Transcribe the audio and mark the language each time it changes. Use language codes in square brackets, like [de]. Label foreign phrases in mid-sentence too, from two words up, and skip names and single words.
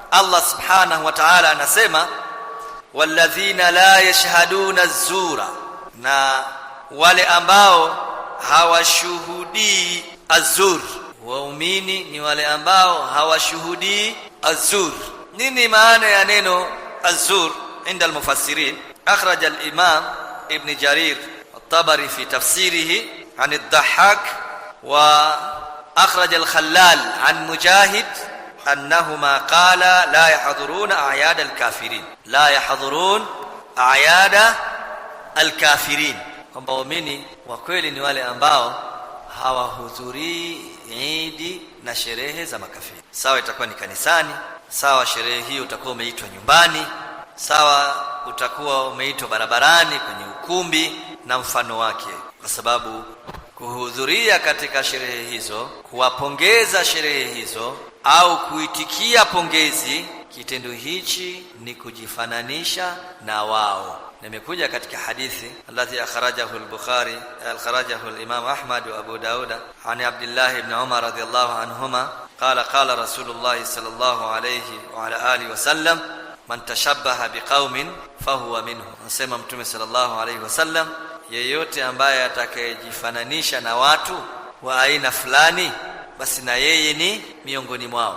[sw] Allah [ar] سبحانه وتعالى [sw] anasema [ar] والذين لا يشهدون الزور, [sw] na wale ambao hawashuhudii az-zur. Waumini ni wale ambao hawashuhudii az-zur. Nini maana ya neno az-zur [ar] عند المفسرين? أخرج الإمام ابن جرير الطبري في تفسيره عن الضحاك، وأخرج الخلال عن مجاهد أنهما قال لا يحضرون أعياد الكافرين، لا يحضرون أعياد الكافرين. [sw] kwamba waumini wa kweli ni wale ambao hawahudhurii idi na sherehe za makafiri. Sawa itakuwa ni kanisani, sawa sherehe hiyo utakuwa umeitwa nyumbani, sawa utakuwa umeitwa barabarani kwenye ukumbi na mfano wake, kwa sababu kuhudhuria katika sherehe hizo, kuwapongeza sherehe hizo au kuitikia pongezi, kitendo hichi ni kujifananisha na wao. Nimekuja katika hadithi [ar] الذي أخرجه البخاري أخرجه الإمام أحمد وأبو داود عن عبد الله بن عمر رضي الله عنهما قال قال رسول الله صلى الله عليه وعلى آله وسلم من تشبه بقوم فهو منهم. [sw] Anasema Mtume [ar] صلى الله عليه وسلم, [sw] yeyote ambaye atakayejifananisha na watu wa aina fulani, basi na yeye ni miongoni mwao.